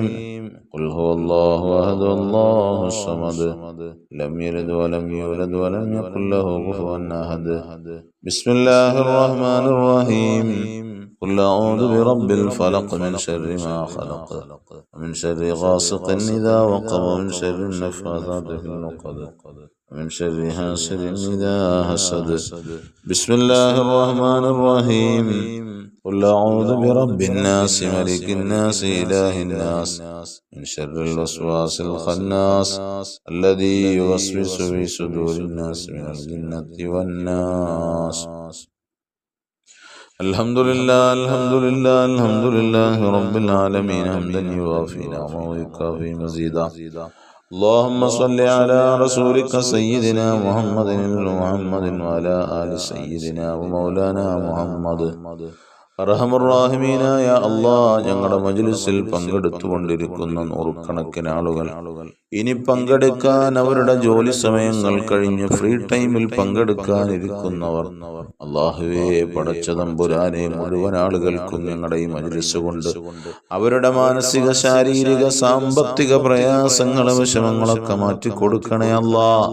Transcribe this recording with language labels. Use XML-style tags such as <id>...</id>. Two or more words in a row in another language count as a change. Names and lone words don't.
<ar>قل هو الله أحد الله الصمد لم يلد ولم يولد ولم يكن له كفوا أحد. بسم الله الرحمن الرحيم. قل أعوذ برب الفلق من شر ما خلق ومن شر غاسق إذا وقب ومن شر النفاثات في العقد ومن شر حاسد إذا حسد. بسم الله الرحمن الرحيم. قل أعوذ برب الناس ملك الناس إله الناس من شر الوسواس الخناس الذي يوسوس في صدور الناس من الجنة والناس. الحمد لله الحمد لله الحمد لله رب العالمين حمدا يوافي نعمه ويكافي مزيدا. اللهم صل على رسولك سيدنا محمد وعلى آل سيدنا ومولانا محمد.</ar> <ml>അർഹമർറാഹിമീനായ അല്ലാഹ്, ഞങ്ങളുടെ മജ്‌ലിസിൽ പങ്കെടുത്തുകൊണ്ടിരിക്കുന്ന നൂറുകണക്കിന് ആളുകൾ ഇനി പങ്കെടുക്കാൻ അവരുടെ ജോലി സമയങ്ങൾ കഴിഞ്ഞ്</ml> <en>free time</en> <ml>പങ്കെടുക്കാനിരിക്കുന്നവർ, അല്ലാഹുവേ പടച്ച തമ്പുരാനെ, മുഴുവൻ ആളുകൾക്കും ഞങ്ങളുടെ ഈ മജ്‌ലിസ് കൊണ്ട് അവരുടെ മാനസിക ശാരീരിക സാമ്പത്തിക പ്രയാസങ്ങളെ വിഷമങ്ങളൊക്കെ മാറ്റിക്കൊടുക്കണേ അല്ലാഹ്.</ml>